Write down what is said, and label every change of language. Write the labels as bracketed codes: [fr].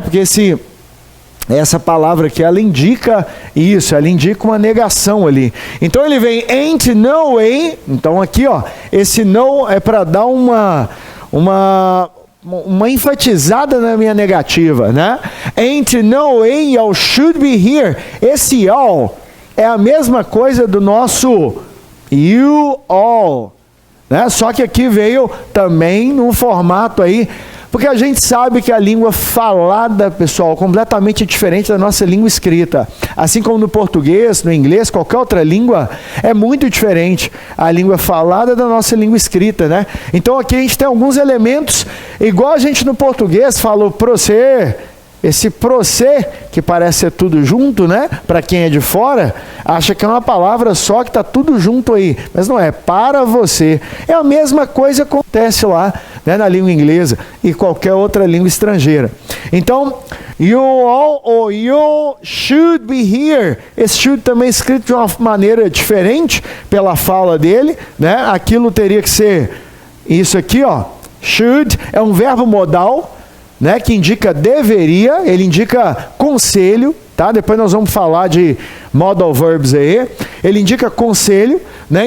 [pt] Porque essa palavra aqui, ela indica isso, ela indica uma negação ali. Então ele vem [en] ain't no way. [pt] Então aqui, ó, esse no é para dar uma enfatizada na minha negativa, né? [en] Ain't no way y'all should be here. [pt] Esse y'all é a mesma coisa do nosso you all, né? Só que aqui veio também num formato aí, porque a gente sabe que a língua falada, pessoal, é completamente diferente da nossa língua escrita. Assim como no português, no inglês, qualquer outra língua, é muito diferente a língua falada da nossa língua escrita, né? Então aqui a gente tem alguns elementos, igual a gente no português falou você. Esse procê, que parece ser tudo junto, né? Para quem é de fora, acha que é uma palavra só que está tudo junto aí. Mas não é, para você. É a mesma coisa que acontece lá, né, na língua inglesa e qualquer outra língua estrangeira. [en] Então, you all or you should be here. [pt] Esse should também é escrito de uma maneira diferente pela fala dele, né? Aquilo teria que ser isso aqui, ó. Should é um verbo modal, né, que indica deveria, ele indica conselho, tá? Depois nós vamos falar de modal verbs aí. Ele indica conselho, né?